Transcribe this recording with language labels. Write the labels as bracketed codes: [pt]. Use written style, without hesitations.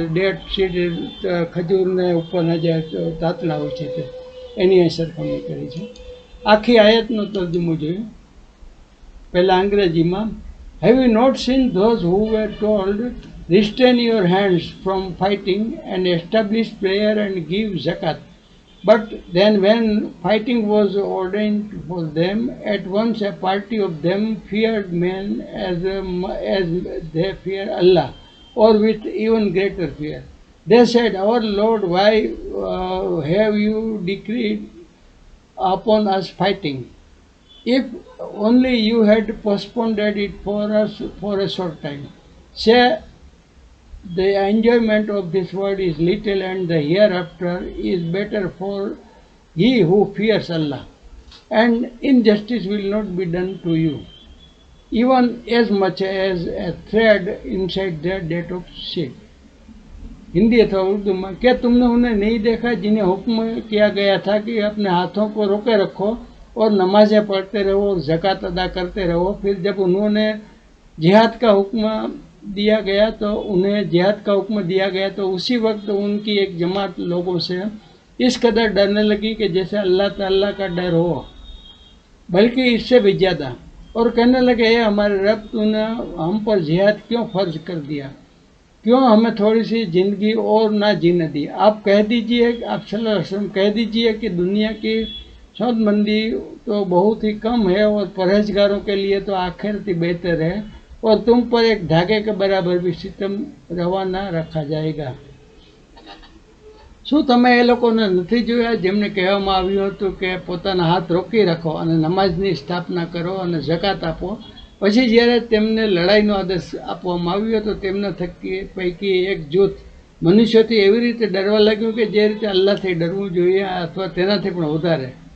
[gu] Date seed ખજૂરને ઉપરના જે તાતણા હોય છે તે એની સરખામણી કરી છે. આખી આયતનો તર્જુમો જોયું. પહેલાં અંગ્રેજીમાં, [en] Have you not seen those who were told restrain your hands from fighting and establish prayer and give zakat. But then when fighting was ordained for them, at once a party of them feared men as they fear Allah, or with even greater fear. They said, our Lord, why have you decreed upon us fighting? If only you had postponed it for us for a short time. Say, the enjoyment of this world is little, and the hereafter is better for he who fears Allah, and injustice will not be done to you, even as much as a thread inside their date of seed. [hi] Hindi अथवा उर्दू में, क्या तुमने उन्हें नहीं देखा जिन्हें हुक्म किया गया था कि अपने हाथों को रोके रखो और नमाजें पढ़ते रहो और ज़कात अदा करते रहो? फिर जब उन्होंने जिहाद का हुक्म दिया गया तो उन्हें जिहाद का हुक्म दिया गया तो उसी वक्त उनकी एक जमात लोगों से इस कदर डरने लगी कि जैसे अल्लाह ताला का डर हो, बल्कि इससे भी ज़्यादा, और कहने लगे, हे हमारे रब, तूने हम पर जिहाद क्यों फर्ज कर दिया? क्यों हमें थोड़ी सी ज़िंदगी और ना जीने दी? आप कह दीजिए, आप सल्लल्लाहु अलैहि वसल्लम कह दीजिए कि दुनिया की सौदमंदी तो बहुत ही कम है और परहेजगारों के लिए तो आखिरत ही बेहतर है, और तुम पर एक धागे के बराबर भी सितम रवाना रखा जाएगा। [gu] શું તમે એ લોકોને નથી જોયા જેમને કહેવામાં આવ્યું હતું કે પોતાના હાથ રોકી રાખો અને નમાઝની સ્થાપના કરો અને ઝકાત આપો? પછી જ્યારે તેમને લડાઈનો આદેશ આપવામાં આવ્યો તો તેમના પૈકી એક જૂથ મનુષ્યોથી એવી રીતે ડરવા લાગ્યું કે જે રીતે અલ્લાહથી ડરવું જોઈએ અથવા તેનાથી પણ વધારે.